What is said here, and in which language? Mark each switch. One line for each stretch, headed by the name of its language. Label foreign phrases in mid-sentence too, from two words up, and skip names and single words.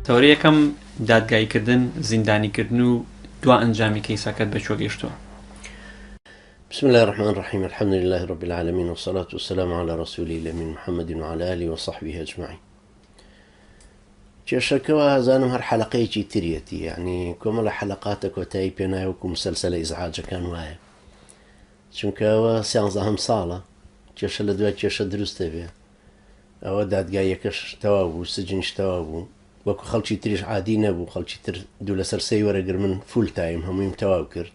Central Kurdish: تەورەیە یەکەم دادگاییکردن زیندانیکردن و دوا ئەنجامی کەیسەکەت بە چۆ گەیشتووە؟
Arabic: بسم الله الرحمن الرحيم الحمد لله رب العالمين والصلاة والسلام على رسوله الأمين محمد وعلى آله وصحبه أجمعين.
Central Kurdish: کێشەکەەوە هەزانم هەر حەلەقەیەکی تریەتی، یعنی کۆمەڵە حەلەقاتە کۆتایی پێناوەکو مسلسلە ئیزعاجەکان وایە، چونکەەوە 13 ساڵە کێشە لە دوای کێشە دروستە بێ، ئەوە دادگایەکەش تەواو بوو، سجنش تەواو بوو، وەکو خەڵکی تریش عادی نەبوو، خەڵکی تر دوو لەسەر سەی وەرەگر من
English: full time
Central Kurdish: هەموویم تەواو کرد.